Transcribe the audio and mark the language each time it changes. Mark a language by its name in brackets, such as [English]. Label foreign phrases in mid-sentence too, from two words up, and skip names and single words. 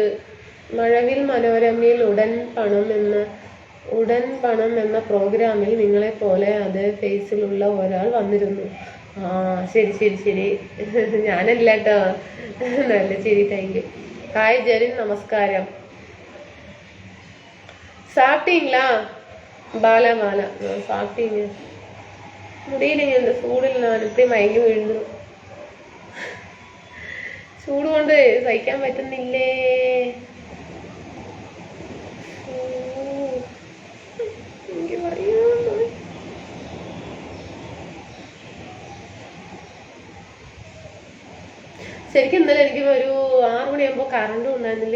[Malayalam] മഴവിൽ മനോരമയിൽ ഉടൻ പണം എന്ന പ്രോഗ്രാമിൽ നിങ്ങളെ പോലെ അതേ ഫേസിലുള്ള ഒരാൾ വന്നിരുന്നു. ശരി. ഞാനല്ല കേട്ടോ. നല്ല ശരി. [English] thank you. [Malayalam] ഹായ് ജെറിൻ, നമസ്കാരം. [Tamil] சாப்பிட்டீங்களா? பாலா சாப்பிட்டீங்க? முடியலைங்க இந்த சூடில். நான் இப்படி [Malayalam] മയങ്ങി വീഴുന്നു. ചൂട് കൊണ്ട് സഹിക്കാൻ പറ്റുന്നില്ലേ. ശരിക്കും ഇന്നലെ എനിക്ക് ഒരു 6 മണിയാകുമ്പോ കറണ്ടും ഉണ്ടായിരുന്നില്ല.